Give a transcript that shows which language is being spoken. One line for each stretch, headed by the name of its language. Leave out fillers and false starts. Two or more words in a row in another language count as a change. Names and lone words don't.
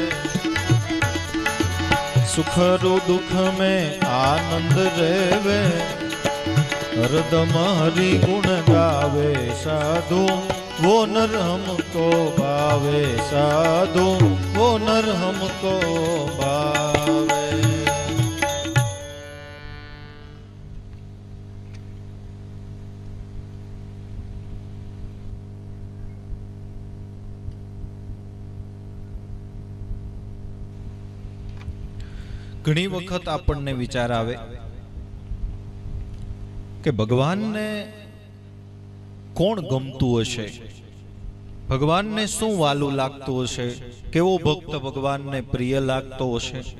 Hindi: सुख रु दुख में आनंद रेवे, हरदम हरि गुण गावे साधु, वो नर हमको भावे साधु, वो नर हमको भावे।
Gujarati: ઘણી વખત આપણને વિચાર આવે કે ભગવાનને કોણ ગમતું હશે, ભગવાનને શું વાલું લાગતું હશે, કેવો ભક્ત ભગવાનને પ્રિય લાગતો હશે।